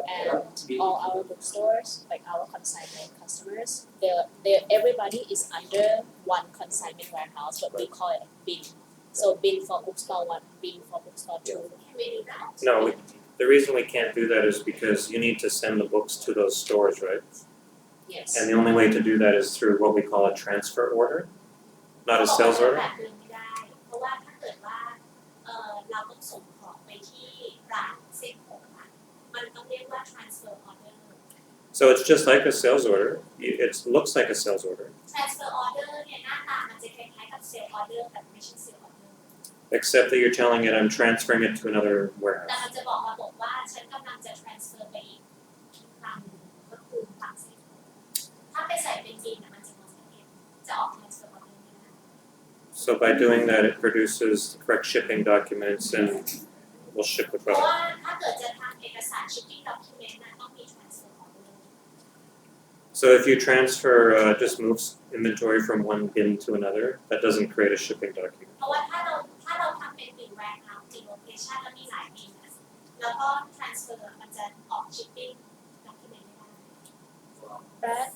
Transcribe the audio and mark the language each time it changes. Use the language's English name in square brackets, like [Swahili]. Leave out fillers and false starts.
[English] and all our bookstores like our consignment customers they everybody is under one consignment warehouse but we call it bin so bin for bookstore 1 bin for bookstore 2 No, the reason we can't do that is because you need to send the books to those stores, right? yes And the only way to do that is through what we call a transfer order, not a sales order. [Thai] ไม่ได้เพราะว่าถ้าเกิดว่าเราต้องส่งของไปที่ร้านเซ็นของมันต้องเรียกว่า transfer order [English] So it's just like a sales order. It looks like a sales order, [Thai] transfer order เนี่ยหน้าตามันจะคล้ายๆกับ sale order แต่ไม่ใช่ sale order [English] except that you're telling it I'm transferring it to another [Thai] แต่ [English] warehouse. [Thai] มันจะบอกระบบว่าฉันกำลังจะ transfer ไปอีกครั้งก็คือครั้งเซ็นถ้าไปใส่เป็นบินมันจะมองไม่เห็นจะออก transfer order ไม่ได้ [English] So by doing that, it produces the correct shipping documents and we'll ship the [Thai] เพราะ [English] product. [Thai] ว่าถ้าเกิดจะทำเอกสาร shipping document นั้นต้องมี transfer order [English] So if you transfer, just moves inventory from one bin to another, that doesn't create a shipping document. [Thai] เพราะว่าถ้าเราทำเป็นหนึ่ง warehouse หนึ่ง location แล้วมีหลายบินแล้วก็ transfer มันจะออก shipping document ไม่ได้